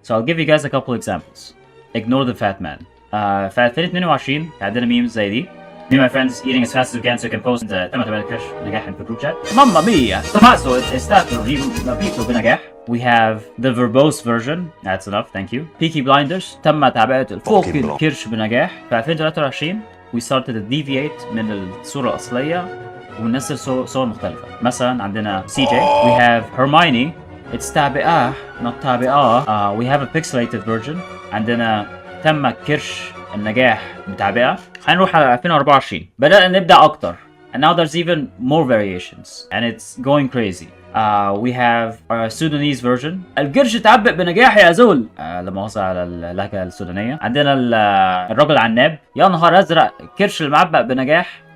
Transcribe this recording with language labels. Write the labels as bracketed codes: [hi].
[en] So I'll give you guys a couple examples. Ignore the fat man. [ar] في 2022 عندنا ميمز زي دي. [en] Me and my friends eating as fast as we can so we can post [ar] تم تعبئة الكرش بنجاح في الجروب [en] chat. [it] ماما ميا Tommaso è stato riempito [ar] بنجاح. [en] We have the verbose version. That's enough, thank you. [ar] Peaky Blinders تم تعبئة فوق الكرش بنجاح. في 2023 [en] we started to deviate [ar] من الصورة الأصلية وننزل صور مختلفة. مثلا عندنا CJ. [en] We have Hermione. It's تعبئة not تعبئة. We have a pixelated version. [ar] عندنا تم كرش النجاح بتعبئة. خلينا نروح على 2024. بدأنا نبدأ أكتر. [en] And now there's even more variations. And it's going crazy. We have a Sudanese version. [ar] الكرش تعبئ بنجاح يا زول. لا مؤاخذة على اللهجة السودانية. عندنا الرجل العناب. يا نهار أزرق كرش المعبأ بنجاح.